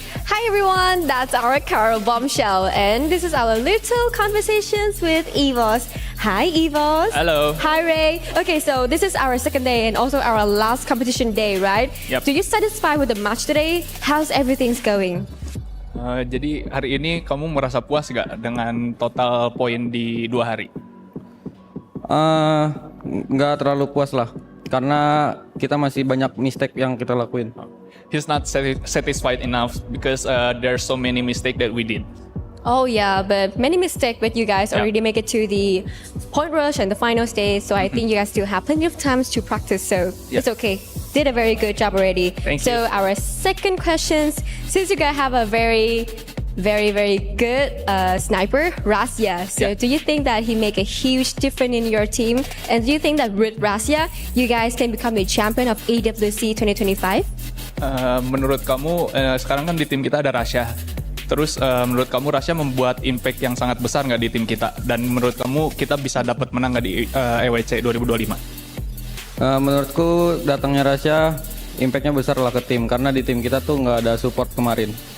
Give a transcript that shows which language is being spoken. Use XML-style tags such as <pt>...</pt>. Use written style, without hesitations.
<en>Hi everyone, that's our Carol Bombshell, and this is our little conversations with Evos. Hi Evos. Hello. Hi Ray. Okay, so this is our second day and also our last competition day, right? Yep. So you satisfied with the match today? How's everything going?</en> <id>Jadi hari ini kamu merasa puas gak dengan total poin di 2 hari? Nggak terlalu puas lah, karena kita masih banyak mistake yang kita lakuin.</id> <en>He's not satisfied enough because there are so many mistakes that we did. Oh yeah, but many mistakes, but you guys already make it to the point rush and the final stage. So I think you guys still have plenty of times to practice. So it's okay. Did a very good job already. Thank so you. Our second question, since you guys have a very good sniper, Razia. So do you think that he make a huge difference in your team? And do you think that with Razia, you guys can become a champion of AWC 2025?</en> <id>Menurut kamu sekarang kan di tim kita ada Rasya. Terus menurut kamu Rasya membuat impact yang sangat besar nggak di tim kita? Dan menurut kamu kita bisa dapat menang nggak di EWC 2025? Menurutku datangnya Rasya impactnya besar lah ke tim karena di tim kita tuh nggak ada support kemarin.</id>